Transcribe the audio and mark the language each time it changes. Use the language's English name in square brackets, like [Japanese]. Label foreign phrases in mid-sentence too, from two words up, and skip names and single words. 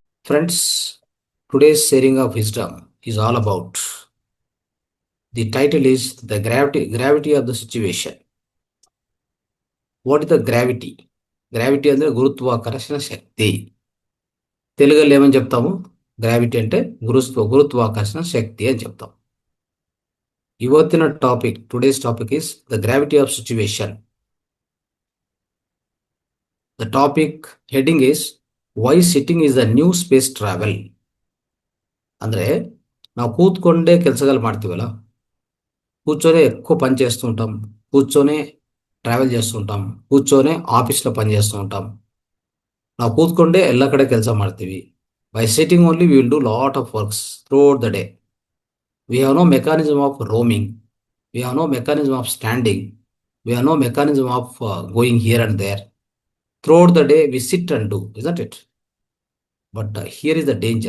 [English] Friends, today's sharing of wisdom is all about. The title is The Gravity of the Situation. What is the gravity? [Telugu] గ్రావిటీ అంటే గురుత్వాకర్షణ శక్తి. తెలుగులో ఏమని చెప్తాము? గ్రావిటీ అంటే గురుత్వాకర్షణ శక్తి అని చెప్తాం. [Kannada] ಇವತ್ತಿನ ಟಾಪಿಕ್, [English] today's topic is the gravity of situation. The topic heading is why sitting is the new space travel. [Kannada] ಅಂದ್ರೆ ನಾವು ಕೂತ್ಕೊಂಡೇ ಕೆಲಸಗಳು ಮಾಡ್ತೀವಲ್ಲ, [Telugu] కూర్చొనే ఎక్కువ పని చేస్తూ ఉంటాం, కూర్చొనే ట్రావెల్ చేస్తుంటాం, కూర్చొనే ఆఫీస్లో పని చేస్తూ ఉంటాం. [Kannada] ನಾವು ಕೂತ್ಕೊಂಡೇ ಎಲ್ಲ ಕಡೆ ಕೆಲಸ ಮಾಡ್ತೀವಿ. [English] by sitting only we will do lot of works throughout the day. we have no mechanism of roaming, we have no mechanism of standing, we have no mechanism of going here and there. throughout the day we sit and do, isn't it? But here is the danger.